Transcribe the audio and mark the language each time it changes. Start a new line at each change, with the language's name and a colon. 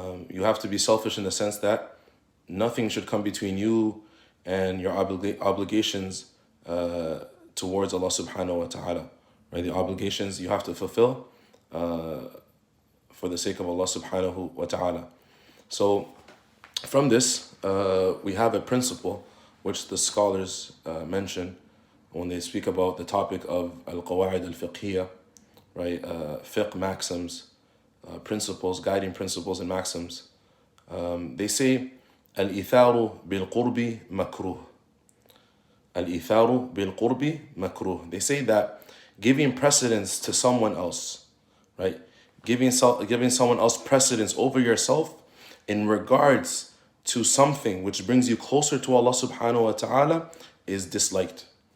English: You have to be selfish in the sense that nothing should come between you and your obligations towards Allah subhanahu wa ta'ala, right? The obligations you have to fulfill for the sake of Allah subhanahu wa ta'ala. So from this, we have a principle which the scholars mention when they speak about the topic of al-qawa'id al-fiqhiyya, right? Fiqh maxims, principles, guiding principles and maxims.
Arabic: They say, الإيثار بالقرب مكروه. الإيثار بالقرب مكروه.
English: They say that giving precedence to someone else, right? Giving someone else precedence over yourself in regards to something which brings you closer to Allah subhanahu wa ta'ala is disliked.